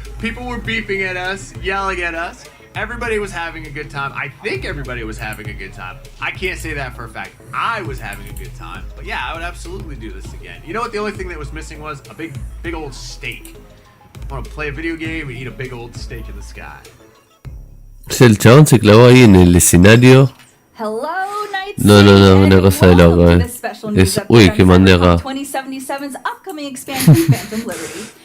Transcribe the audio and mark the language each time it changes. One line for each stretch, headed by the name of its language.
English: People were beeping at us, yelling at us. Everybody was having a good time. I think everybody was having a good time. I can't say that for a fact. I was having a good time. But yeah, I would absolutely do this again. You know what the only thing that was missing was? A big old steak. I want to play a video game and eat a big old steak in the sky.
Spanish: El chabón se clavó ahí en el escenario.
English: Hello, Night
Spanish: No, una cosa de loco, Es, uy, que mandé acá.
English: 2077's upcoming expansion, Phantom Liberty.